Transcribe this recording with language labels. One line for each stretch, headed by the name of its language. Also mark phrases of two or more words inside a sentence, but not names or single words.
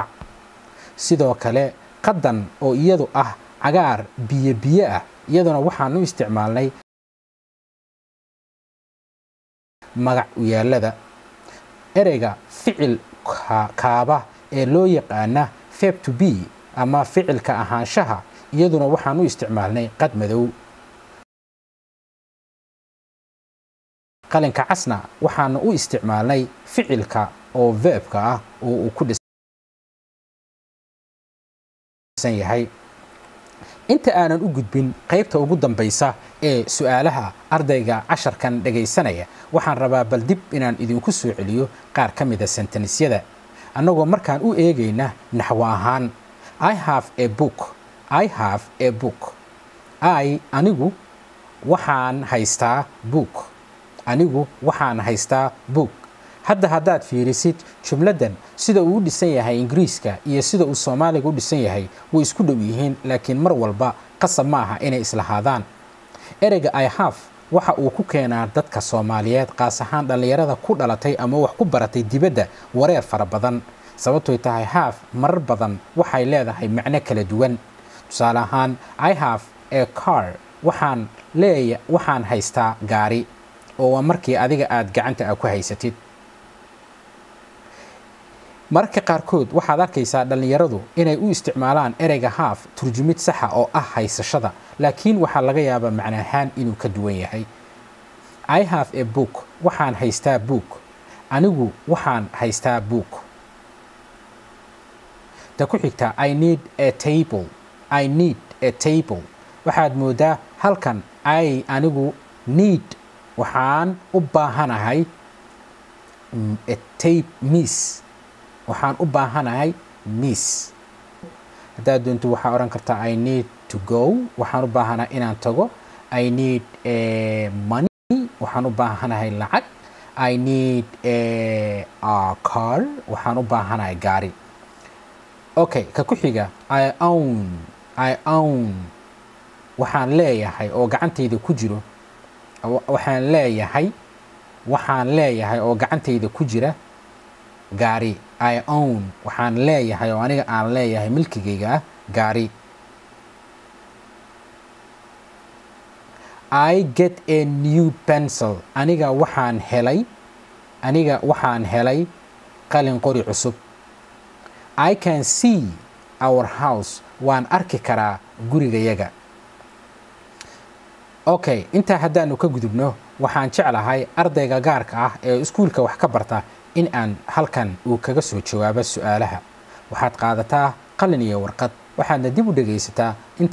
Somali: sidoo kale qaddan oo iyadu ah cagaar biyo ah, iyaduna waxaan u isticmaalnay magac u yaalada. ereyga ficil kaaba ee loo yaqaana
English: verb to be
Somali: ama ficilka ahaanshaha, iyaduna waxaan u isticmaalnay qad madow. qalinka casna waxaan u isticmaalnay ficilka oo verbka ah oo uu ku dhisan yahay. inta aanan u gudbin qaybta ugu dambaysa ee su'aalaha ardayga casharkan dhagaysanaya, waxaan rabaa bal dib inaan idinku soo celiyo qaar ka mid ah sentenisyada annagoo markaan u eegayna naxwo ahaan.
English: I have a book. I have a book.
Somali: anigu waxaan haystaa book. anigu waxaan haystaa book. haddaad fiirisid jumladan sida uu u dhisan yahay Ingiriiska iyo sida uu Soomaaliga u dhisan yahay way isku dhow yihiin, laakiin mar walba qasab ma aha inay islahaadaan. ereyga
English: I have
Somali: waxa uu ku keenaa dadka Soomaaliyeed qaas ahaan dhalinyarada ku dhalatay ama wax ku baratay dibadda wareer fara badan sababtoo tahay have marar badan waxay leedahay macno kala duwan tusaale ahaan
English: I have a car
Somali: waxaan haystaa gaari oo markii adiga aad gacanta ku haysatid marka qaarkood waxaad arkaysaa dhalinyaradu inay u isticmaalaan ereyga have turjumid sax ah oo ah haysashada laakiin waxa laga yaabaa macno ahaan inuu ka duwan yahay
English: I have a book
Somali: waxaan haystaa book anigu waxaan haystaa book ta ku xigta
English: I need a table
Somali: waxaad moodaa halkan anigu need waxaan u baahanahay
English: a tape
Somali: miss waxaan u baahanahay miss haddaad doonto waxaa oran kartaa
English: I need to go
Somali: waxaan u baahanahay inaan tago
English: I need money
Somali: waxaan u baahanahay lacag
English: I need a car
Somali: waxaan u baahanahay gaari okay ka ku xiga
English: I own
Somali: waxaan leeyahay oo gacantayda ku jiro waxaan leeyahay oo gacantayda ku jira gaari
English: I own
Somali: waxaan leeyahay oo aniga aan leeyahay milkigayga ah gaari
English: I get a new pencil
Somali: aniga waxaan helay qalin qori cusub
English: I can see our house
Somali: waan arki karaa gurigayaga okay inta haddaanu ka gudubno waxaan jeclahay ardayga gaarka ah ee iskuulka wax ka barta in aan halkan uu kaga soo jawaabo su'aalaha waxaad qaadataa qalin iyo warqad waxaadna dib u dhagaysataa inta